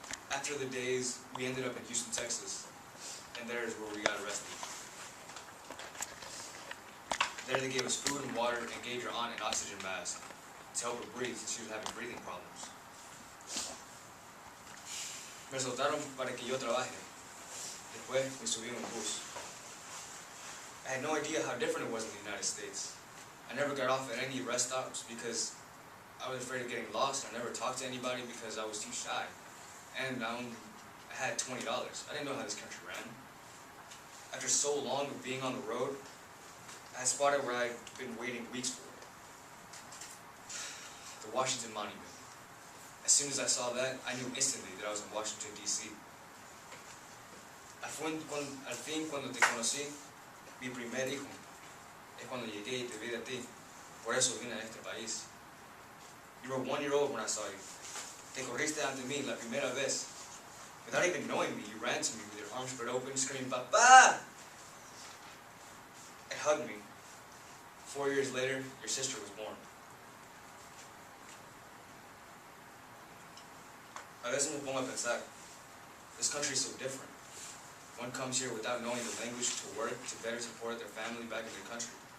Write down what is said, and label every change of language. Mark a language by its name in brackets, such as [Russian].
[English] After the days, we ended up in Houston, Texas, and there is where we got arrested. There they gave us food and water and gave your aunt an oxygen mask to help her breathe since she was having breathing problems. [Spanish] Me soltaron para que yo trabaje. Después me subí en un bus. [English] I had no idea how different it was in the United States. I never got off at any rest stops because I was afraid of getting lost. I never talked to anybody because I was too shy. And I had $20. I didn't know how this country ran. After so long of being on the road, I spotted where I'd been waiting weeks for. The Washington Monument. As soon as I saw that, I knew instantly that I was in Washington, D.C. [Spanish] Al fin, cuando te conocí, mi primer hijo, es cuando llegué y te vi a ti. Por eso vine a este país. [English] You were 1 year old when I saw you. [Spanish] Te corriste ante mí la primera vez. [English] Without even knowing me, you ran to me with your arms spread open, screaming, "Papá!" and hugged me. 4 years later, your sister was born. [Spanish] A veces me pongo a pensar, [English] this country is so different. One comes here without knowing the language to work to better support their family back in their country.